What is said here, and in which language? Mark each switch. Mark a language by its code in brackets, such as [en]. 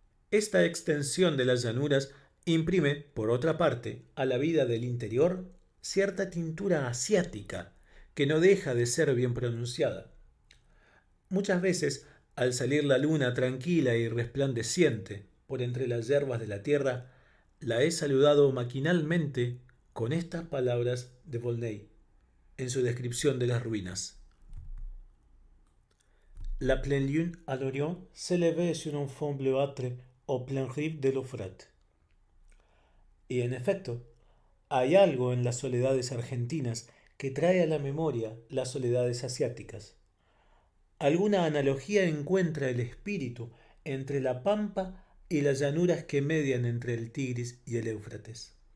[es] Esta extensión de las llanuras imprime, por otra parte, a la vida del interior cierta tintura asiática que no deja de ser bien pronunciada. Muchas veces, al salir la luna tranquila y resplandeciente por entre las hierbas de la tierra, la he saludado maquinalmente con estas palabras de Volney en su descripción de las ruinas. [fr] La pleine lune à l'Orient s'élevait sur un fond bleuâtre au plein rive de l'Eufrate. [es] Y en efecto, hay algo en las soledades argentinas que trae a la memoria las soledades asiáticas. Alguna analogía encuentra el espíritu entre la pampa y las llanuras que median entre el Tigris y el Éufrates.